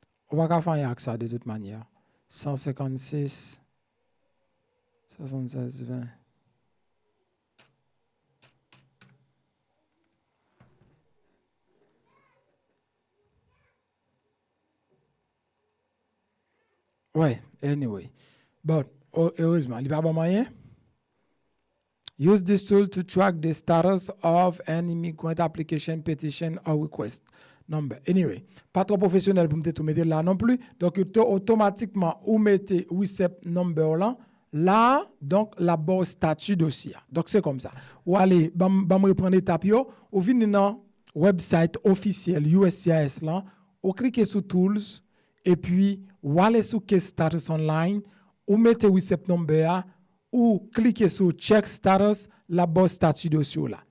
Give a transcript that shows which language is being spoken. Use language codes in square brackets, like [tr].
[fr] On va pas faire avec ça de toute manière. 156. 76, 20. Ouais, anyway. But, heureusement, il n'y a pas de moyen. [en] Use this tool to track the status of an immigrant application, petition, or request number. [fr] Anyway, pas trop professionnel pour me tout mettre là non plus. Donc, automatiquement, vous mettez receipt number là. Là, donc, la barre statut dossier. Donc, c'est comme ça. Ou allez, me reprendre l'étape, ou venez dans le website officiel USCIS là, ou cliquez sur Tools, et puis, ou allez sur Case Status Online, ou mettez receipt number, ou cliquez sur Check Status, la barre statut dossier là.